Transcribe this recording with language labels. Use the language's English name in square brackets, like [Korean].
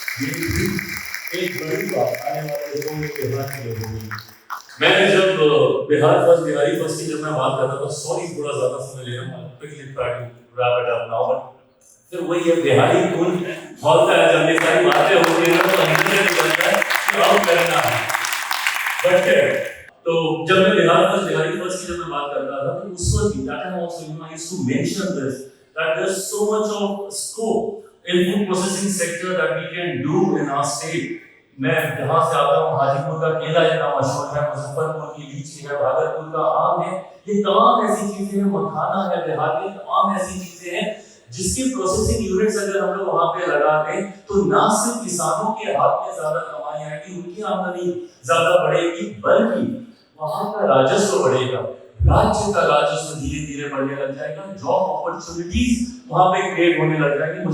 [Hindi] ये भी एक बड़ी बात आने वाले लोगों के बिहार के लिए होगी। मैंने जब बिहारी फर्स्ट की जब मैं बात कर रहा था, सॉरी थोड़ा ज्यादा समय ले रहा हूँ, [English] quickly try to wrap it up now, [Hindi] but फिर वही है बिहारी कौन बोलता है, जब ये सारी बातें होती है तो अंदर से निकलता है कि अब करना है। बट तो जब मैं बिहारी फर्स्ट की जब मैं बात कर रहा था, तो उस वक्त भी [English] that time also I used to mention this, that there's so much of scope in food processing sector that we can do in our state. [Hindi] मैं जहाँ से आता हूँ, हाजीपुर का केला इतना मशहूर है, मुजफ्फरपुर की लीची है, भागलपुर का आम है, ये तमाम ऐसी चीजें हैं, मखाना है बिहार में, तमाम ऐसी चीजें हैं जिसकी प्रोसेसिंग यूनिट्स अगर हम लोग वहाँ पे लगा दें तो ना सिर्फ किसानों के हाथ में ज्यादा कमाई आएगी, उनकी आमदनी ज्यादा बढ़ेगी, बल्कि वहाँ का राजस्व बढ़ेगा, राज्य का राजस्व धीरे बढ़ने लग जाएगा, जॉब अपॉर्चुनिटीज वहाँ पे क्रिएट होने लग जाएंगी।